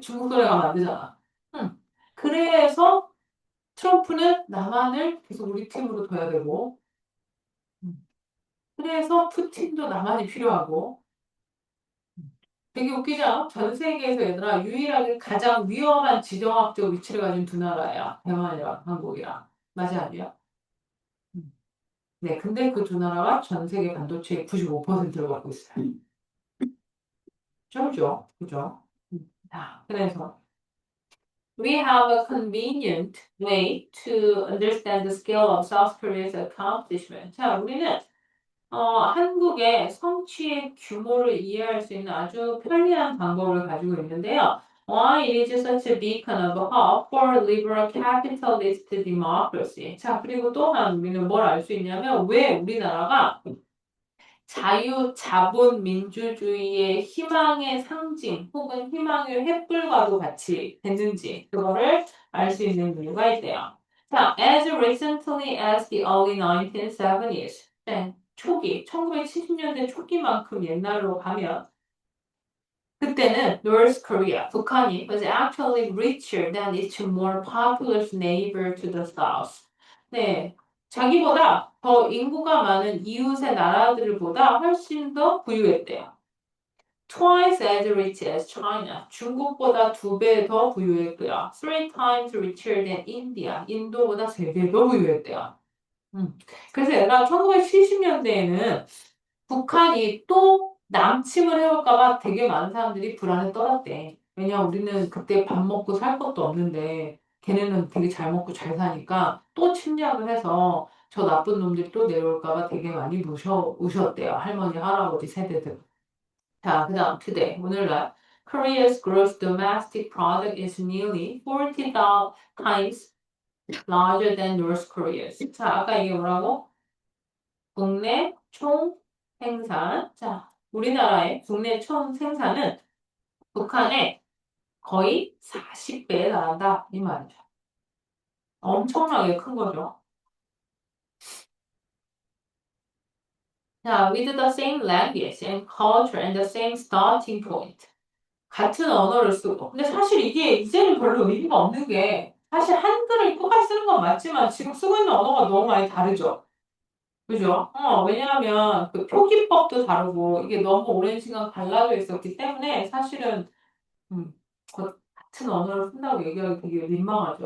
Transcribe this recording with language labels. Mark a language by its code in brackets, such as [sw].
[ko] 중국 노래 가면 안 되잖아. 응. 그래서 트럼프는 남한을 계속 우리 팀으로 둬야 되고, 그래서 푸틴도 남한이 필요하고, 되게 웃기지 않아? 전 세계에서 얘들아, 유일하게 가장 위험한 지정학적 위치를 가진 두 나라야. 대만이랑 한국이랑. 맞이 아니야? 음. 네, 근데 그 두 나라가 전 세계 반도체의 95%를 갖고 있어요. 그죠? 그죠? 자, 그래서 [en] we have a convenient way to understand the scale of South Korea's accomplishment. [ko] 자, 우리는 한국의 성취의 규모를 이해할 수 있는 아주 편리한 방법을 가지고 있는데요. [en] Why it is such a beacon of hope for liberal capitalist democracy. [ko] 자, 그리고 또한 우리는 뭘 알 수 있냐면 왜 우리나라가 자유, 자본, 민주주의의 희망의 상징 혹은 희망의 횃불과도 같이 됐는지 그거를 알 수 있는 이유가 있대요. 자, [en] as recently as the early 1970s, [ko] 네, 초기, 1970년대 초기만큼 옛날로 가면 그때는 [en] North Korea, [ko] 북한이 [en] was actually richer than its more populous neighbor to the south. [ko] 네, 자기보다 더 인구가 많은 이웃의 나라들보다 훨씬 더 부유했대요. [en] Twice as rich as China. [ko] 중국보다 2배 더 부유했고요. [en] Three times richer than India. [ko] 인도보다 3배 더 부유했대요. 그래서 얘가 1970년대에는 북한이 또 남침을 해올까봐 되게 많은 사람들이 불안에 떨었대. 왜냐, 우리는 그때 밥 먹고 살 것도 없는데, 걔네는 되게 잘 먹고 잘 사니까 또 침략을 해서 저 나쁜 놈들이 또 내려올까봐 되게 많이 우셨대요. 할머니, 할아버지 세대들. 자, 그 다음, [en] today, [ko] 오늘날. [en] Korea's gross domestic product is nearly 40 times larger than North Korea's. [ko] 자, 아까 이게 뭐라고? 국내 총 생산. 자, 우리나라의 국내 총 생산은 북한의 거의 40배에 달한다. 이 말이죠. 엄청나게 큰 거죠. 자, [en] with the same language and culture and the same starting point. [ko] 같은 언어를 쓰고. 근데 사실 이게 이제는 별로 의미가 없는 게 사실 한글을 똑같이 쓰는 건 맞지만 지금 쓰고 있는 언어가 너무 많이 다르죠. 그죠? 왜냐하면 그 표기법도 다르고 이게 너무 오랜 시간 갈라져 있었기 때문에 사실은 같은 언어를 쓴다고 얘기하기 되게 민망하죠.